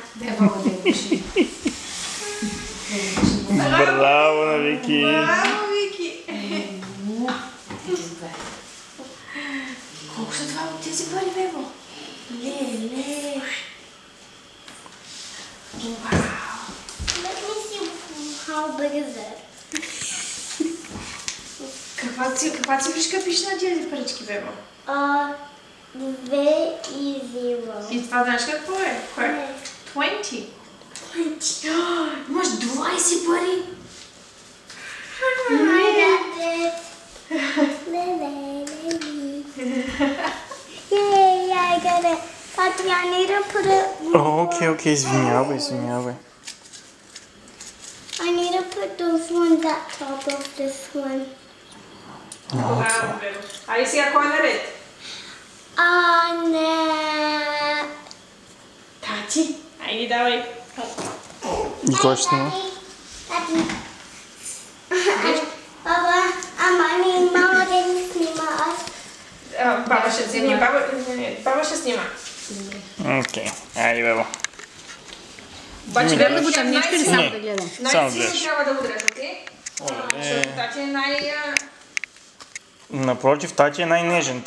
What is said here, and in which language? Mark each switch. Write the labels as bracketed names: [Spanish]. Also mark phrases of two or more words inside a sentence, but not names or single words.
[Bulgarian] Браво на Вики! Браво, Вики! Колко са това от тези пари, Бебо? Леле! Вау! [English] Let me see how big is it. [Bulgarian] Каква цифричка пише на тези парички, Бебо? 2 и 0. И това знаеш какво е? Кое е? 20. 20. Имаш 20 пари! [English] I got it. Yay, I got it. Tati, I need to put it. [Bulgarian] Окей, извинявай. [English] I need to put those ones at top of this one. [Bulgarian] Браво, Бебо. Айде сега, кой е наред? Не. Тати. Айде, давай. И кой ще снима? Tati. [English] Baba, mama didn't sniма us. [Bulgarian] Баба ще снима. Баба ще снима. Окей, айде, Бебо. Обаче Гледам да го тъмничка или само Не. да гледам? Само Най-силно гледаш. трябва да удряш, окей? Защото Тати е Напротив, Тати е най-нежен.